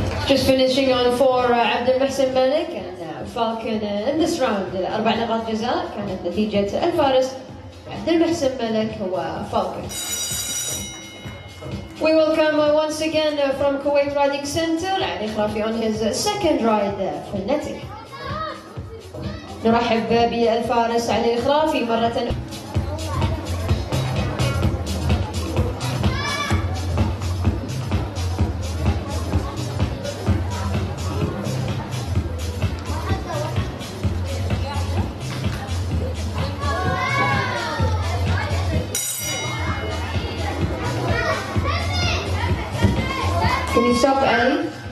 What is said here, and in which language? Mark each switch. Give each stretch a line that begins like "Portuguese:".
English: Just finishing on for عبد المحسن مالك and Falcon in this round.
Arabic: 4 نقاط جزاء كانت نتيجة الفارس عبد المحسن مالك هو Falcon.
English: We welcome once again from Kuwait Riding Center علي خرافي on his second ride phonetic.
Arabic: نرحب بالفارس علي خرافي مرة
English: Can you stop, Ali?